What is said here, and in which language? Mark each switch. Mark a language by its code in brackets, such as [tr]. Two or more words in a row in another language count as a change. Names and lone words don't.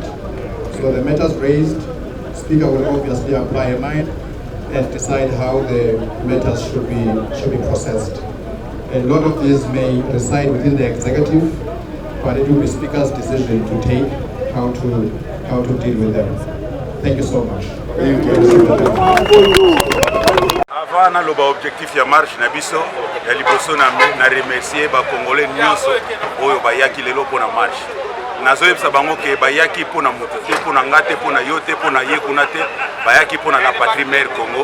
[en] So the matters raised, Speaker will obviously apply a mind and decide how the matters should be processed. A lot of these may reside within the executive, but it will be Speaker's decision to take how to deal with them. Thank you so much. [ln] Avant na loba objectif ya marche na biso ya liboso na remercier ba Congolais nyonso oyo bayaki lelo pona marche. Nazoyebisa bango ke bayaki pona moto te pona ngate pona yote pona yekuna te bayaki pona [fr] la patrie mère [ln] Congo.